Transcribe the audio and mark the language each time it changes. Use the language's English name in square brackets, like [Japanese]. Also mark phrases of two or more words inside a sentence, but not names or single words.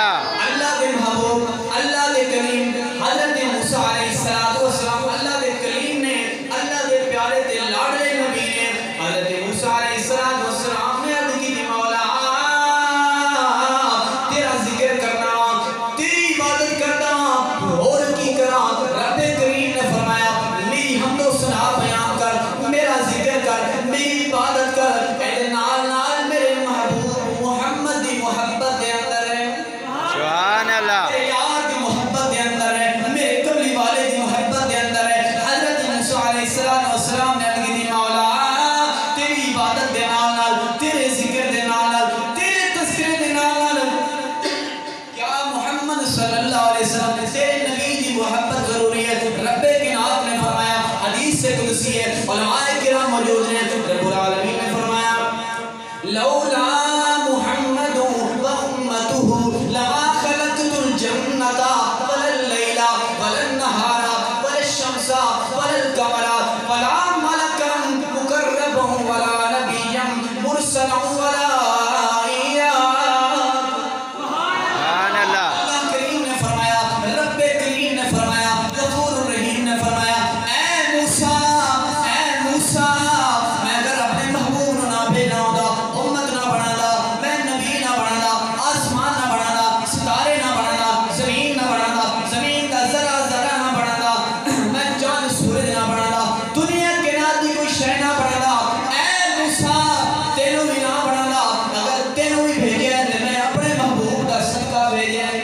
[Punjabi] اللہ دے محبوب، اللہ دے کریم، حضرت موسیٰ علیہ السلام، اللہ دے کریم نے، اللہ دے پیارے تے لاڈلے نبی نے حضرت موسیٰ علیہ السلام نے [Urdu] عرض کی تھی [Punjabi] مولا تیرا ذکر کرنا، تیری عبادت کرنا، اور کی کرا؟ رب کریم نے فرمایا میری حمد و ثنا بیان کر، میرا ذکر کر، میری عبادت کر، اے نال نال میرے محبوب محمد دی محبت دے اندر ہے، [Arabic] سبحان اللہ۔ [Punjabi] میرے یار دی محبت دے اندر ہے، میرے قبلی والے دی محبت دے اندر ہے۔ حضرت موسیٰ علیہ السلام نے عرض کی مولا تیری عبادت دے نال نال، تیرے ذکر دے نال نال، تیرے تذکرے دے نال نال کیا محمد صلی اللہ علیہ وسلم تیرے نبی دی محبت ضروری ہے۔ [Urdu] رب کائنات نے فرمایا، [Arabic] حدیث سے قدسی ہے، علماء کرام موجود ہیں، رب العالمین نے فرمایا لولا محمد و امتہ لما خلقت الجنۃ ولا اللیل ولا النہار ولا الشمس ولا القمر ولا ملکا مقربا ولا نبیا مرسلا ولا سبحان اللہ۔ [Punjabi] اللہ کریم نے فرمایا، رب کریم نے فرمایا، غفور الرحیم نے فرمایا اے موسیٰ میں اگر اپنے محبوب نہ بھیجا ہوتا، امت نہ بنانا، میں نبی نہ بنانا، آسمان نہ بنانا، ستارے نہ بنانا، زمین نہ بنانا، زمین کا ذرہ ذرہ نہ بنانا، میں چاند سورج نہ بنانا، دنیا کے ناتی کوئی شے نہ بنانا، اے موسیٰ تینوں بھی نہ بنانا، اگر تینوں بھی بھیجے ہیں تو میں اپنے محبوب کا صدقہ بھیجے ہیں۔